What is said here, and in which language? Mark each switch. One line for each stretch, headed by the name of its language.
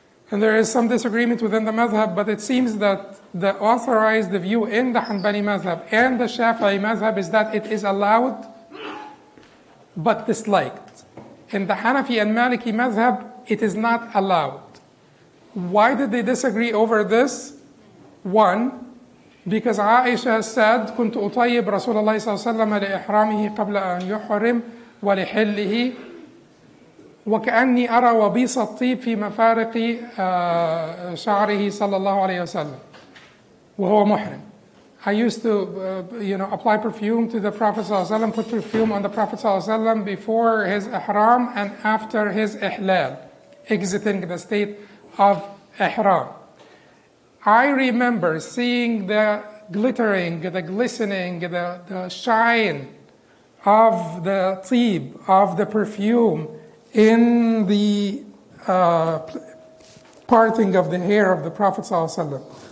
English: And there is some disagreement within the madhab, but it seems that the authorized view in the Hanbali madhab and the Shafi'i madhab is that it is allowed, but disliked. In the Hanafi and Maliki madhab, it is not allowed. Why did they disagree over this? One, because Aisha said,
Arabic: كنت أطيب رسول الله صلى الله عليه وسلم لإحرامه قبل أن يحرم ولحله وكأني أرى وبيص الطيب في مفارق شعره صلى الله عليه وسلم وهو محرم.
English: I used to apply perfume to the Prophet صلى الله عليه وسلم, put perfume on the Prophet صلى الله عليه وسلم before his ihram and after his ihlal, exiting the state of ihram. I remember seeing the glittering, the glistening, the shine of the tib, of the perfume in the parting of the hair of the Prophet ﷺ.